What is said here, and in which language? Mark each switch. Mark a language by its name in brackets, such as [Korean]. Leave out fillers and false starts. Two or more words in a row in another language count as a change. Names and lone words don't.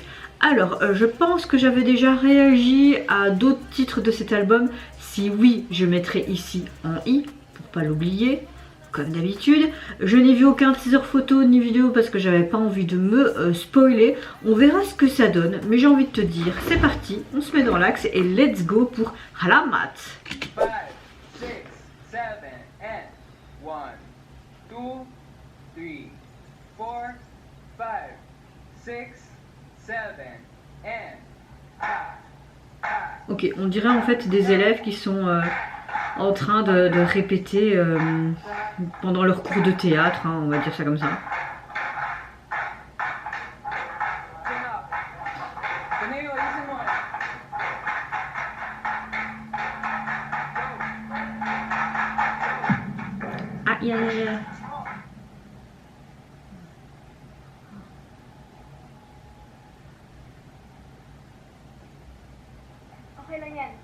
[French] Alors, je pense que j'avais déjà réagi à d'autres titres de cet album. Si oui, je mettrai ici en i pour pas l'oublier. Comme d'habitude, je n'ai vu aucun teaser photo ni vidéo parce que j'avais pas envie de me spoiler. On verra ce que ça donne, mais j'ai envie de te dire, c'est parti, on se met dans l'axe et [English] let's go [French] pour Alamat. [English] 5, 6, 7, and 1, 2, 3, 4, 5, 6, 7, and [French] Ok, on dirait en fait des élèves qui sont en train de répéter pendant leur cours de théâtre, hein, on va dire ça comme ça. [English] Ah, yeah. [Filipino] Okay lang yan.